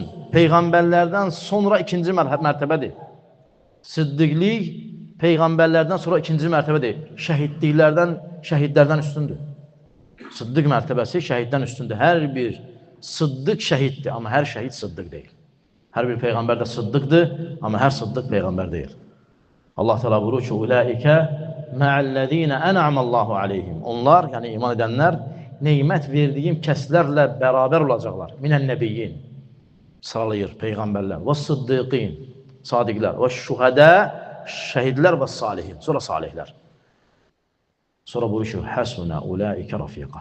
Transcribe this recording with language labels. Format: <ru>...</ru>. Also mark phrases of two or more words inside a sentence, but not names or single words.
<az>Peyğəmbərlərdən sonra ikinci mərtəbədir. Sıddiqlik Peyğəmbərlərdən sonra ikinci mərtəbədir. Şəhidlərdən üstündür. Sıddiq mərtəbəsi şəhiddən üstündür. Hər bir sıddiq şəhiddir, amma hər şəhid sıddiq deyil. Hər bir Peyğəmbər də sıddiqdir, amma hər sıddiq Peyğəmbər deyil. Allah təala buyurur ki,</az> <ar>"أولئك مع الذين أنعم الله عليهم."</ar> <az>Onlar, yəni iman edənlər, nemət verdiyim kəslərlə bərabər olacaqlar.</az> <ar>من النبيين.</ar> <az>Sıralayır Peyğəmbərlər. Və sıddiqin, sadiqlər. Və şühədə, şəhidlər və salihin. Sonra salihlər. Sonra buyurur ki,</az> <ar>حسن أولئك رفيقا.</ar>